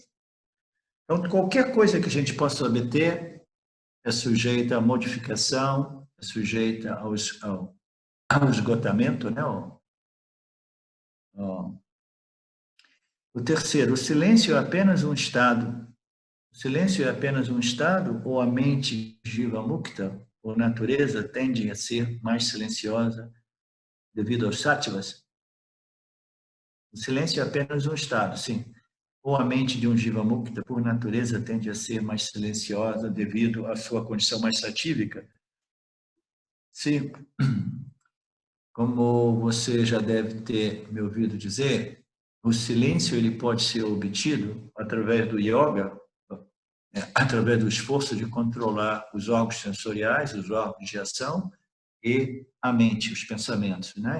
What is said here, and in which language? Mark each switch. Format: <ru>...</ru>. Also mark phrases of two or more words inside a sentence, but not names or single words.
<pt>Então, qualquer coisa que a gente possa obter é sujeita à modificação, é sujeita ao esgotamento, né? O terceiro, o silêncio é apenas um estado. O silêncio é apenas um estado ou a mente</pt> <sa>jiva mukta,</sa> <pt>ou natureza, tende a ser mais silenciosa devido aos sattvas? O silêncio é apenas um estado, sim. Ou a mente de um</pt> <sa>jiva mukta,</sa> <pt>por natureza, tende a ser mais silenciosa devido à sua condição mais satívica? Sim. Como você já deve ter me ouvido dizer, o silêncio ele pode ser obtido através do yoga, através do esforço de controlar os órgãos sensoriais, os órgãos de ação e a mente, os pensamentos, né?</pt>